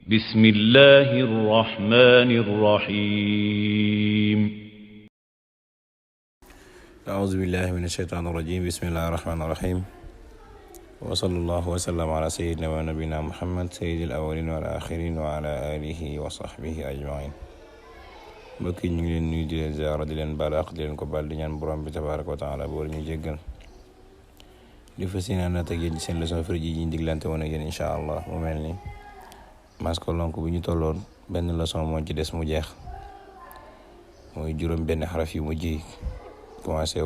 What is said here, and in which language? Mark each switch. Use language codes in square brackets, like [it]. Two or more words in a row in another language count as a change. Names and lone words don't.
[ar] بسم الله الرحمن الرحيم أعوذ بالله من الشيطان الرجيم بسم الله الرحمن الرحيم وصلى الله وسلم على سيدنا ونبينا محمد سيد الأولين والآخرين وعلى آله وصحبه أجمعين [wo] mbokk yi ñu ngi leen nuyu di leen ziyaara di leen baal àq di leen ko baal di ñaan borom bi [ar] تبارك وتعالى [wo] boole ñu jéggal di fas yéene ànd ak yéen ci seen leçon firi ji ñu diglante woon ak yéen [ar] إن شاء الله [wo] mu mel ni maskolonk bu ñu tolloon benn leçon moo ci des mu jeex mooy juróom benn xaraf yu mujj yi commencé